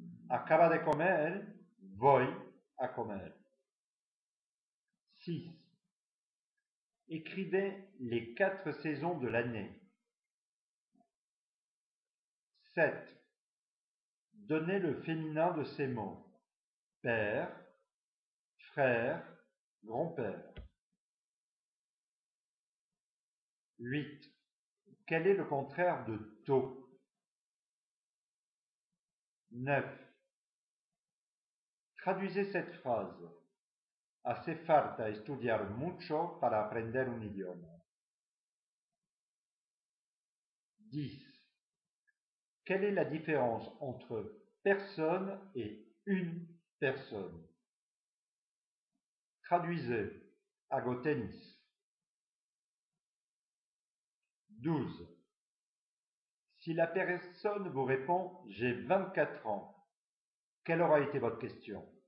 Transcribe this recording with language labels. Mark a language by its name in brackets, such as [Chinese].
[Spanish] Acaba de comer, voy a comer. 6. [French] Écrivez les 4 saisons de l'année. 7. Donnez le féminin de ces mots. Père, frère, grand-père. 8. Quel est le contraire de tôt? 9. Traduisez cette phrase. [Spanish] Hace falta estudiar mucho para aprender un idioma. 10. [French] Quelle est la différence entre personne et une personne? Traduisez. [Spanish] Hago tenis. [French] 12. Si la personne vous répond « J'ai 24 ans », quelle aura été votre question?